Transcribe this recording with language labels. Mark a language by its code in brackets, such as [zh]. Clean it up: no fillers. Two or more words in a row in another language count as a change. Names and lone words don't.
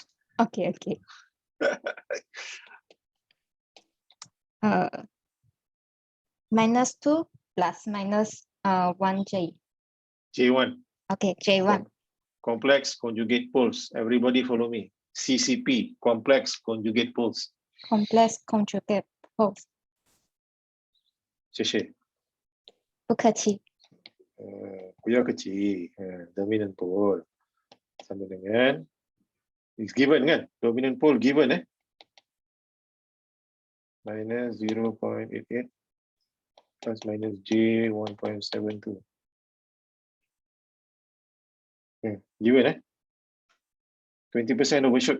[en] Okay. -2 plus minus 1j. J1. Okay, J1. Complex conjugate poles. Everybody follow me. CCP, complex conjugate poles. Complex conjugate poles. [zh] 谢谢。不客气。不要客气。 [en] Dominant pole [ms] sama dengan [en] is given kan? Dominant pole given, minus 0.88 plus minus J 1.72. Okay, given 20% overshoot.